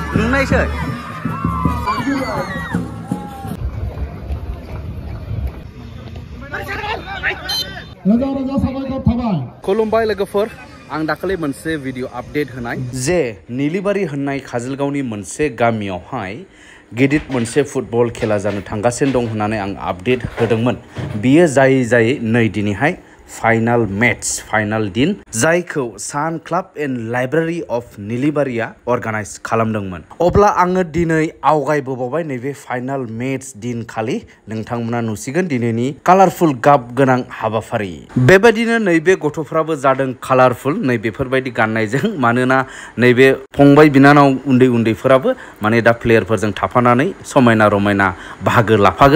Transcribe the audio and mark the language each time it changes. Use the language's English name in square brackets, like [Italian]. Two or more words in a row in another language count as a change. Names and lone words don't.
[Bodo] नुनायसै खुलुमबाय लोगोफोर आं दाखालि मोनसे [English] video update [Bodo] होनाय जे निलिबारि होननाय काजलगावनि मोनसे गामियावहाय गिदिर मोनसे फुटबल खेला जानो थांगासिनो दं होननानै आं आपडेट होदोंमोन। बियो जायै नै दिनैहाय [English] final match final [Bodo] दिन जायखौ सान क्लाब एंड लाइब्रेरी ऑफ निलिबारिया अर्गानाइज खालामदोंमोन। अब्ला आङो दिनै आवगायबोबावबाय नैबे [English] final match [Bodo] दिन खालि नोंथांमोना नुसिगोन दिनैनि कालारफुल गाब गोनां हाबाफारि। बेबायदिनो नैबे गथ'फ्राबो जादों कालारफुल नै बेफोरबायदि गाननायजों, मानोना नैबे फंबाय बिनानाव उन्दैफोराबो माने दा प्लेयारफोरजों थाफानानै समायना रमायना बाहागो लाफागोन।